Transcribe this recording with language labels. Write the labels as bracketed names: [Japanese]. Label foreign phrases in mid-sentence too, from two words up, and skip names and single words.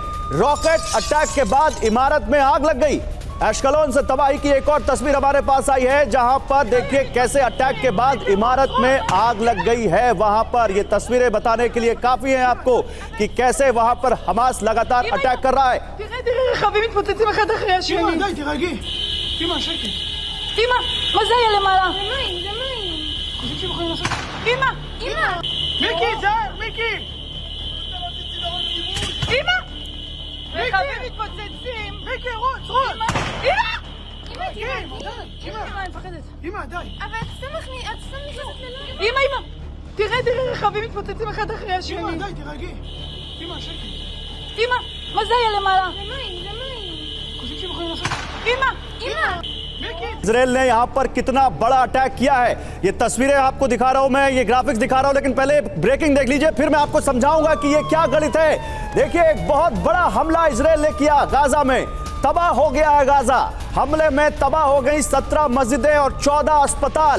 [English] rocket attack [Hindi] के बाद इमारत में आग लग गई। अश्कलोन से तबाही की एक और तस्वीर हमारे पास आई है, जहां पर देखिए कैसे अटैक के बाद इमारत में आग लग गई है। वहां पर ये तस्वीरें बताने के लिए काफी हैं आपको कि कैसे वहां पर हमास लगातार अटैक कर रहा है। [Hebrew] רכבים מתפוצצים. מיקי, רוץ! אמא, אני מפחדת. אמא, די. אבל את סתם נכנסת ללב. אמא. תראה, רכבים מתפוצצים אחד אחרי השני. אמא, די, תירגעי. אמא, שקט. אמא, מה זה היה למעלה? זה מים. חושבים שהם יכולים לעשות? אמא. [Hindi] इजराइल ने यहां पर कितना बड़ा अटैक किया है, ये तस्वीरें आपको दिखा रहा हूं मैं, ये ग्राफिक्स दिखा रहा हूं, लेकिन पहले ब्रेकिंग देख लीजिए, फिर मैं आपको समझाऊंगा कि ये क्या गणित है। देखिए, एक बहुत बड़ा हमला इजराइल ने किया गाजा में, तबाह हो गया है गाजा। हमले में तबाह हो गई 17 मस्जिदें और 14 अस्पताल।